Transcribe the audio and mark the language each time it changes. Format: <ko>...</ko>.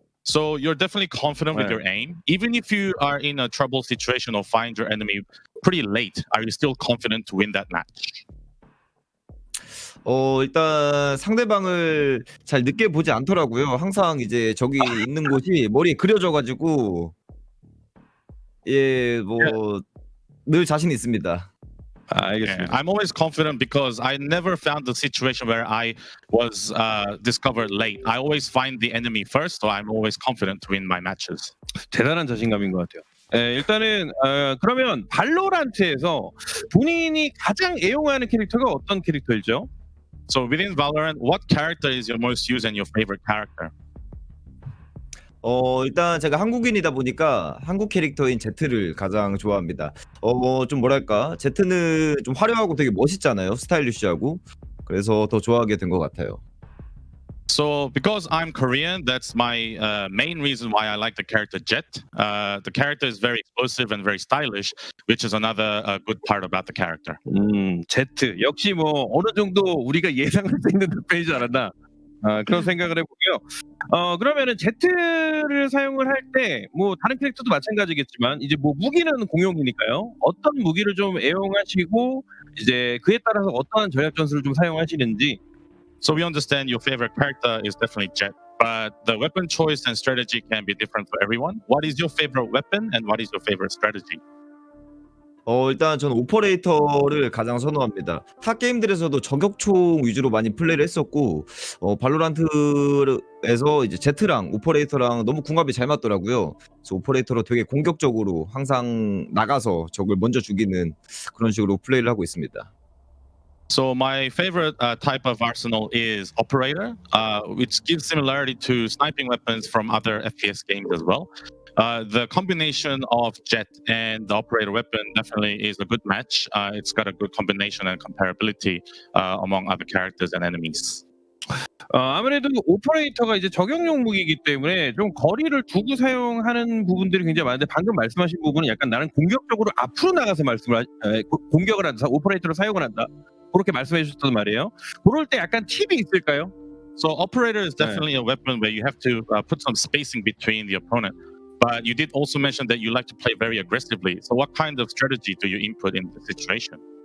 <en>So you're definitely confident with your aim. Even if you are in a trouble situation or find your enemy pretty late, are you still confident to win that match?</en> <ko>일단 상대방을 잘 늦게 보지 않더라고요. 항상 이제 적이 있는 곳이 머리에 그려져가지고 늘 자신 있습니다. 알겠습니다.</ko> <en>I'm always confident because I never found the situation where I was discovered late. I always find the enemy first, so I'm always confident to win my matches.</en> <ko>대단한 자신감인 것 같아요. 일단은 그러면 발로란트에서 본인이 가장 애용하는 캐릭터가 어떤 캐릭터이죠?</ko> <en>So within Valorant, what character is your most used and your favorite character?</en> <ko>일단 제가 한국인이다 보니까 한국 캐릭터인 제트를 가장 좋아합니다. 좀 뭐랄까, 제트는 좀 화려하고 되게 멋있잖아요. 스타일리시하고. 그래서 더 좋아하게 된 것 같아요.</ko> <en>So because I'm Korean, that's my main reason why I like the character Jet. The character is very explosive and very stylish, which is another good part about the character.</en> <ko>제트 역시 뭐 어느 정도 우리가 예상할 수 있는 득배이지 않았나 그런 생각을 해보고요. 그러면은 제트를 사용을 할 때 뭐 다른 캐릭터도 마찬가지겠지만 이제 뭐 무기는 공용이니까요. 어떤 무기를 좀 애용하시고 이제 그에 따라서 어떠한 전략 전술을 좀 사용하시는지.</ko> <en>So we understand your favorite character is definitely Jet, but the weapon choice and strategy can be different for everyone. What is your favorite weapon and what is your favorite strategy?</en> <ko>일단 저는 오퍼레이터를 가장 선호합니다. 타 게임들에서도 저격총 위주로 많이 플레이를 했었고, 발로란트에서 이제 제트랑 오퍼레이터랑 너무 궁합이 잘 맞더라고요. 그래서 오퍼레이터로 되게 공격적으로 항상 나가서 적을 먼저 죽이는 그런 식으로 플레이를 하고 있습니다.</ko> <en>So my favorite type of arsenal is operator, which gives similarity to sniping weapons from other FPS games as well. The combination of Jet and the operator weapon definitely is a good match. It's got a good combination and comparability among other characters and enemies.</en> <ko>아무래도 오퍼레이터가 이제 적용용 무기이기 때문에 좀 거리를 두고 사용하는 부분들이 굉장히 많은데 방금 말씀하신 부분은 약간 나는 공격적으로 앞으로 나가서 공격을 한다, 오퍼레이터를 사용을 한다. 그렇게 말씀해 주셨단 말이에요. 그럴 때 약간 팁이 있을까요?</ko> <en>So operator is definitely a weapon where you have to put some spacing between the opponent. But you did also mention that you like to play very aggressively. So what kind of strategy do you input in the situation?</en>